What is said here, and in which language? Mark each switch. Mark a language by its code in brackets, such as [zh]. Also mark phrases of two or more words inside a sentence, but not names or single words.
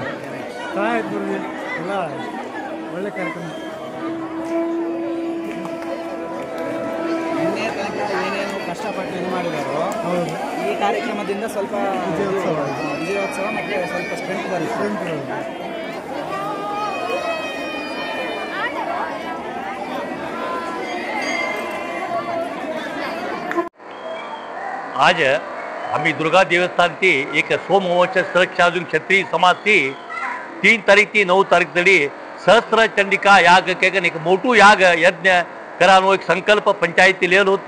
[kn] ಚೆನ್ನಾಗಿತ್ತು ಗುರುಜಿ, ಎಲ್ಲ ಒಳ್ಳೆ ಕಾರ್ಯಕ್ರಮ. ನಿನ್ನೆ ತನಕ ಏನೇನು ಕಷ್ಟಪಟ್ಟು ಇದು ಮಾಡಿದಾರೋ ಹೌದು, ಈ ಕಾರ್ಯಕ್ರಮದಿಂದ ಸ್ವಲ್ಪ ವಿಜಯೋತ್ಸವ ಮತ್ತು ಸ್ವಲ್ಪ ಸ್ಟ್ರೆಂತ್ ಬರುತ್ತೆ. [kok] आज आम्ही दुर्गा देवस्थान ती एक सोमवंश सहस्रार्जुन क्षत्रिय समाज ती 3 तारीख ती 9 तारीख तरी सहस्त्र चंडिका याग केगन एक मोठू याग यज्ञ करानो एक संकल्प पंचायतीलेलो होतो.